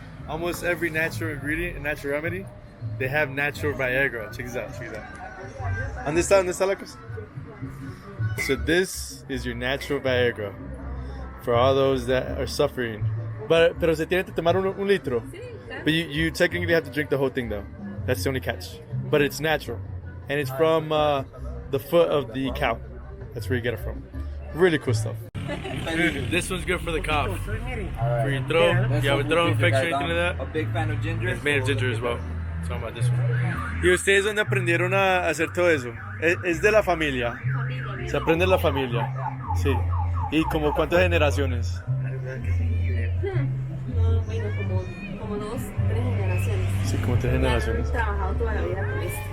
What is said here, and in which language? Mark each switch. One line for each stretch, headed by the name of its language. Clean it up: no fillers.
English: Almost every natural ingredient and natural remedy, they have natural Viagra. Check this out. Check this out.
Spanish: ¿Dónde está la cosa?
English: So this is your natural Viagra for all those that are suffering.
Spanish: Pero se tiene que tomar un litro.
English: But you technically have to drink the whole thing though. That's the only catch. But it's natural. And it's from the foot of the cow. That's where you get it from. Really cool stuff. This one's good for the cough. For your throat. You have a throat infection, anything like that? A big fan of ginger. It's made of ginger as well. Talking about this one.
Spanish: ¿Y ustedes dónde aprendieron a hacer todo eso? ¿Es de la familia? Se aprende en la familia. Sí. ¿Y como cuántas generaciones? No, bueno, como 2, 3 generaciones. Sí, como 3 generaciones. He trabajado toda la vida con esto.